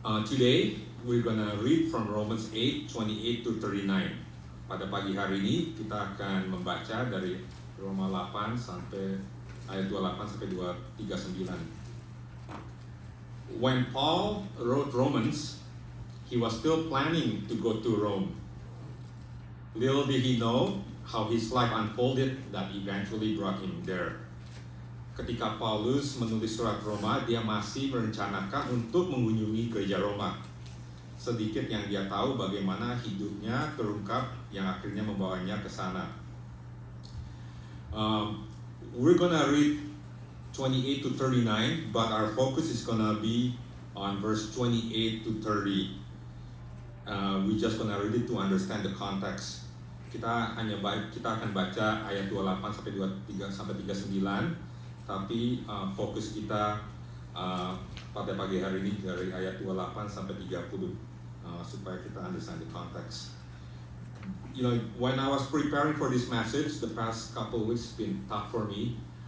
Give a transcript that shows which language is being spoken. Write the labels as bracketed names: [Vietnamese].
[English] Today we're gonna read from Romans 8:28 to 39. [Indonesian] Pada pagi hari ini kita akan membaca dari Roma 8 sampai ayat 28 sampai 39. [English] When Paul wrote Romans, he was still planning to go to Rome. Little did he know how his life unfolded that eventually brought him there. [Indonesian] Ketika Paulus menulis surat Roma, dia masih merencanakan untuk mengunjungi gereja Roma. Sedikit yang dia tahu bagaimana hidupnya terungkap yang akhirnya membawanya ke sana. [English] We're gonna read 28 to 39, but our focus is gonna be on verse 28 to 30. We just gonna read it to understand the context. [Indonesian] Kita akan baca ayat 28 sampai 23 sampai 39, tapi fokus kita pada pagi hari ini dari ayat 28 sampai 30 supaya kita [English] understand the context. You know, when I was preparing for this message, the past couple of weeks been tough for me.